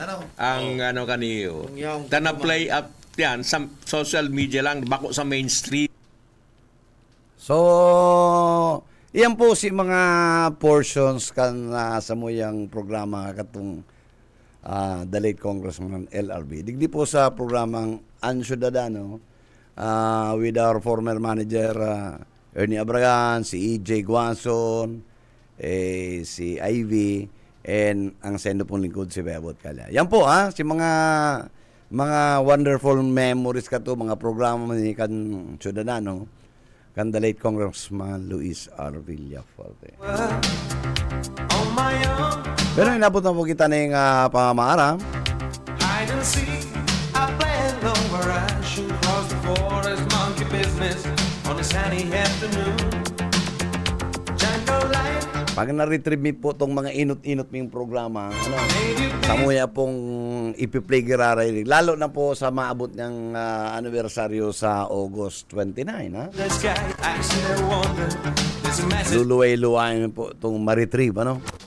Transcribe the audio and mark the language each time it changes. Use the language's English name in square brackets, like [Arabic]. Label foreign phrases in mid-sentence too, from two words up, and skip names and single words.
[Bikol] Ang ano kaniyo, [English] play up [Bikol] yan sa [English] social media [Bikol] lang, bako sa mainstream. So, iyan po si mga portions kan sa muyang programa katong [English] the late Congressman [Bikol] LRB. Digdi po sa programang Ciudadano [English] with our former manager [Bikol] Ernie Abragan, si EJ Guanson, si Ivy, and ang sendo pong lingkod si Bebot Kalya. Yan po si mga [English] wonderful memories [Bikol] ka to, mga programa ni kan Ciudadano, kan [English] the late Congressman [Bikol] Luis R. Villafuerte. Pero inabot na po kita ng pamamaara. [English] Hide and seek, I play alone where I shoot across the forest, monkey business on a sunny afternoon. Jungle light. [Bikol] Pag na-retrieve mi po itong mga inot-inot ming programa, samuya pong ipi-play giraray. Lalo na po sa maabot ng anibersaryo sa August 29, ha? Luluway-luwain po itong ma-retrieve, ano?